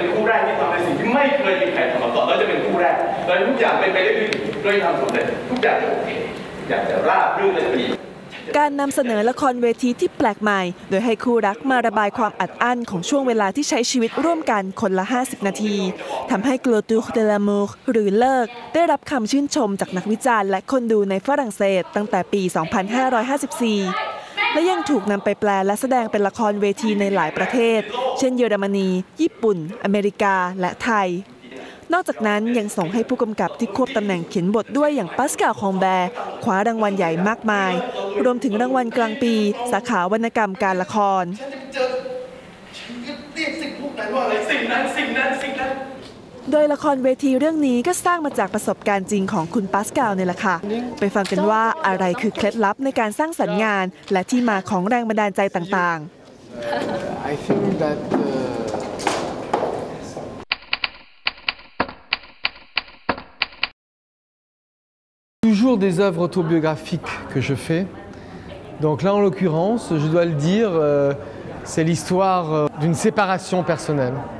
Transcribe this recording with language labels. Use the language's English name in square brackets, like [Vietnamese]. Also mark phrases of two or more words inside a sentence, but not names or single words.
[Thai] แรกที่ทำในสิ่งที่ไม่เคยมีใครทำมาก่อนแล้วจะเป็นคู่แรกแล้วทุกอย่างเป็นไปได้ด้วยดีด้วยทำสำเร็จทุกอย่างจะโอเคทุกอย่างจะราบรื่นและดี การนำเสนอละครเวทีที่แปลกใหม่โดยให้คู่รักมาระบายความอัดอั้นของช่วงเวลาที่ใช้ชีวิตร่วมกันคนละ50 นาทีทำให้ Clôture de l'amour หรือเลิกได้รับคำชื่นชมจากนักวิจารณ์และคนดูในฝรั่งเศสตั้งแต่ปี 2554 และยังถูกนำไปแปลและแสดงเป็นละครเวทีในหลายประเทศเช่นเยอรมนีญี่ปุ่นอเมริกาและไทยนอกจากนั้นยังส่งให้ผู้กำกับที่ควบตำแหน่งเขียนบทด้วยอย่างปาสกาล คองแบร์คว้ารางวัลใหญ่มากมายรวมถึงรางวัลกลางปีสาขาวรรณกรรมการละคร โดยละครเวทีเรื่องนี้ก็สร้างมาจากประสบการณ์จริงของคุณปาสกาลเนี่ยแหละค่ะไปฟังกันว่าอะไรคือเคล็ดลับในการสร้างสรรค์งานและที่มาของแรงบันดาลใจต่าง [French] Toujours des œuvres autobiographiques que je fais. Donc là, en l'occurrence, je dois le dire, c'est l'histoire d'une séparation personnelle.